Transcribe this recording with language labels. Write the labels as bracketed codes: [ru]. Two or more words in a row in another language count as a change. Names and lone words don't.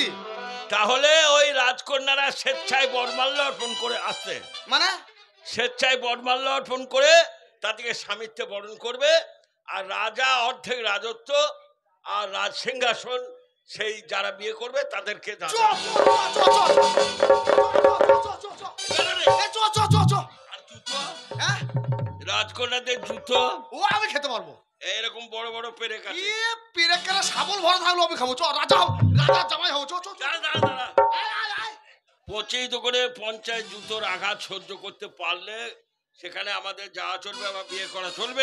[bn] তাহলে ওই রাজকন্যারা স্বেচ্ছায় বরমাল্য অর্পণ করে আসতে, মানে স্বেচ্ছায় বরমাল্য অর্পণ করে তাদেরকে স্বামিত্বে বরণ করবে। আর রাজা অর্ধেক রাজত্ব আর রাজ সিংহাসন সেই যারা বিয়ে করবে তাদেরকে চ দান। চ চ চ চ চ চ চ চ চ চ চ। আর জুতো, হ্যাঁ রাজকন্যাদের জুতো ও আমি খেতে পারবো। এরকম বড় বড় পেরেক আছে। এ পেরেকেরা শাবল ভরা থাকলো আমি খাবো। চ রাজা হও, রাজা জামাই হও। চ চ চ। দাঁড়া দাঁড়া দাঁড়া, আয় আয় আয়। 25 করে 50 জুতোর আঘাত সহ্য করতে পারলে সেখানে আমাদের যাওয়া চলবে, আবার বিয়ে করা চলবে।